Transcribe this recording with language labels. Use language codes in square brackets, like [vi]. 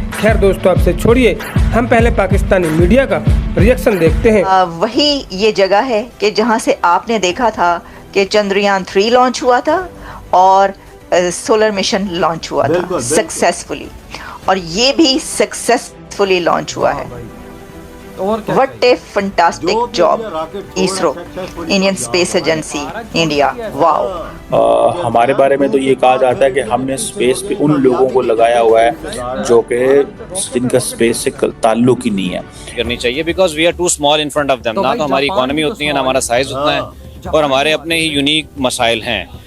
[hi] खैर दोस्तों, आपसे छोड़िए, हम पहले पाकिस्तानी मीडिया का रिएक्शन देखते हैं। वही ये जगह है कि जहां से आपने देखा था कि चंद्रयान 3 लॉन्च हुआ था और सोलर मिशन लॉन्च हुआ था सक्सेसफुली, और ये भी सक्सेसफुली लॉन्च हुआ है। [en] What a fantastic job, ISRO, Indian space agency India. Wow. [hi] हमारे बारे में तो ये कहा जाता है कि हमने स्पेस पे उन लोगों को लगाया हुआ है जो कि जिनका स्पेस से ताल्लुक ही नहीं है। करनी चाहिए [en] Because we are too small in front of them. [hi] ना तो हमारी इकोनॉमी उतनी है, ना हमारा साइज उतना है, और हमारे अपने ही यूनिक मसाइल हैं।